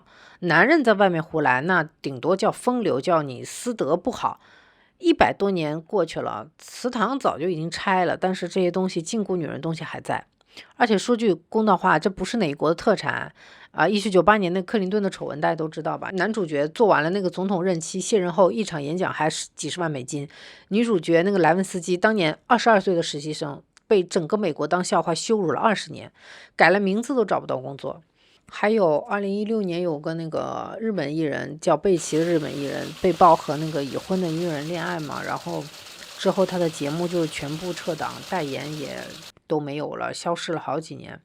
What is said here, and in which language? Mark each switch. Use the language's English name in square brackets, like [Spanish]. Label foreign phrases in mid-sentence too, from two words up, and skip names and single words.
[Chinese] 男人在外面胡來，那頂多叫風流，叫你私德不好。100多年過去了，祠堂早就已經拆了，但是這些東西禁锢女人的東西還在。而且說句公道話，這不是哪國的特產啊！1998年那克林頓的醜聞大家都知道吧？男主角做完了那個總統任期，卸任後一場演講還是幾十萬美金。女主角那個萊文斯基當年22歲的實習生，被整個美國當笑話羞辱了20年，改了名字都找不到工作。還有2016年有個那个日本藝人叫貝奇的日本藝人被曝和那個已婚的女人戀愛嘛，然後之後他的節目就全部撤檔，代言也都沒有了，消失了好幾年。